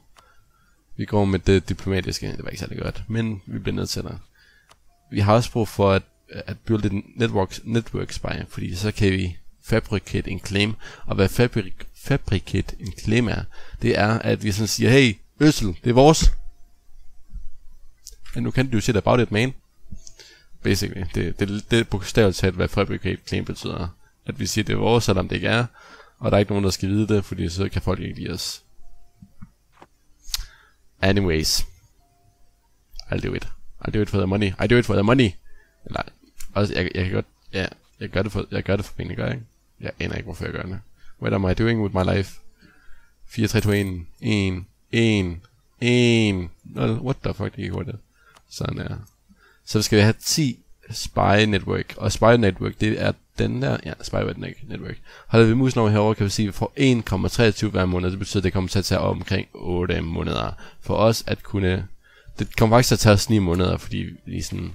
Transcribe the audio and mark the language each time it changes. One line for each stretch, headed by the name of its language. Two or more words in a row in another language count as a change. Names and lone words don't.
Danish: Vi går med det diplomatiske, det var ikke særlig godt, men vi bliver nødt til det. Vi har også brug for at build et
English: network spy,
Danish: fordi så kan vi fabricate en claim. Og hvad fabricate en claim er, det er, at vi sådan siger, hey, Øssel, det er vores. And nu kan du sige
English: about it,
Danish: man. Basically, det er bogstaveligt talt, hvad
English: fabricate claim
Danish: betyder. At vi siger, det er vores, selvom det ikke er. Og der er ikke nogen, der skal vide det, fordi så kan folk ikke lide os.
English: Anyways. I'll do it for the money.
Danish: Eller, altså, jeg kan godt, ja, jeg gør det for penge, gør jeg ikke? Jeg aner ikke, hvorfor jeg gør det.
English: What am I doing with my life? 4, 3, 2, 1. What the fuck,
Danish: det gik hurtigt. Sådan der. Så skal vi have 10 Spy Network. Og Spy Network, det er den der. Ja, Spy Network. Holder vi musen over herover, kan vi sige, at vi får 1,23 hver måned. Det betyder, at det kommer til at tage omkring 8 måneder. For os at kunne... Det kommer faktisk til at tage os 9 måneder, fordi vi sådan...